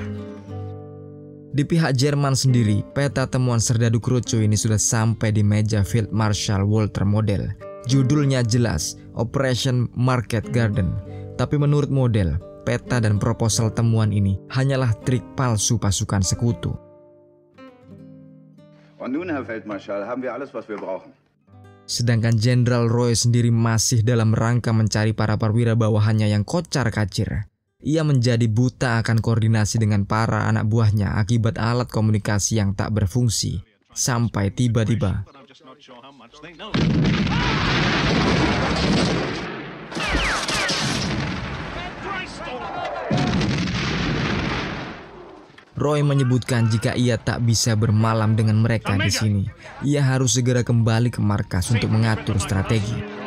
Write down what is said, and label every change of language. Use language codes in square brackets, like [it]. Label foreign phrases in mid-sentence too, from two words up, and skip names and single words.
[id] Di pihak Jerman sendiri, peta temuan serdadu Krucu ini sudah sampai di meja [en] Field Marshal [id] Walter Model. Judulnya jelas, Operation Market Garden. Tapi menurut Model, peta dan proposal temuan ini hanyalah trik palsu pasukan sekutu. [de] Und nun, Herr Feldmarschall, haben wir alles, was wir brauchen. [id] Sedangkan Jenderal Roy sendiri masih dalam rangka mencari para perwira bawahannya yang kocar-kacir. Ia menjadi buta akan koordinasi dengan para anak buahnya akibat alat komunikasi yang tak berfungsi. Sampai tiba-tiba Roy menyebutkan jika ia tak bisa bermalam dengan mereka di sini, ia harus segera kembali ke markas untuk mengatur strategi.